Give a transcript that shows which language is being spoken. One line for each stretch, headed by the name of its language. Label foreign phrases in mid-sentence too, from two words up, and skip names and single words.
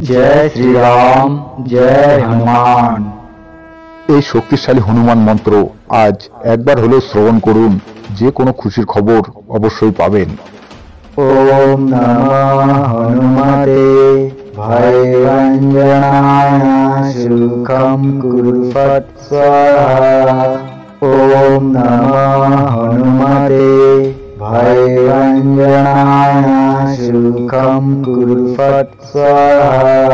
Hindi: जय श्री राम, जय हनुमान।
Bangla: এই শক্তিশালী হনুমান মন্ত্র আজ একবার হলেও শ্রবণ করুন, যে কোনো খুশির খবর অবশ্যই পাবেন।
Sanskrit: ओम नमः हनुमते भयभञ्जनाय शुकं कुरुवत् स्वाहा। ओम नमः हनुमते भयभञ्जनाय शुकं कुरुवत् स्वाहा।